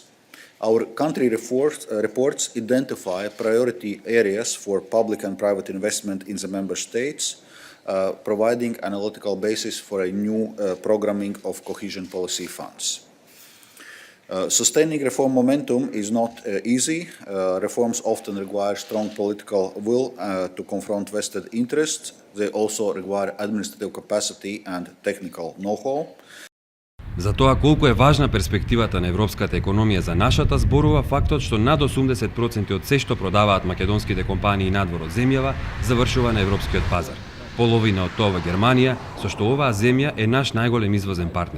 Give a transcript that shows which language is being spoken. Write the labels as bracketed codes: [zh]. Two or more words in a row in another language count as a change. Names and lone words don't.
[en] Our country reports identify priority areas for public and private investment in the member states, providing analytical basis for a new programming of cohesion policy funds. Sustaining reform momentum is not easy. Reforms often require strong political will to confront vested interests. They also require administrative capacity and technical know-how. [mk] За тоа колку е важна перспективата на европската економија за нашата зборува фактот што над 80% од се што продаваат македонските компании надвор од земјава завршува на европскиот пазар. Половина од тоа во Германија, со што оваа земја е наш најголем извозен партнер.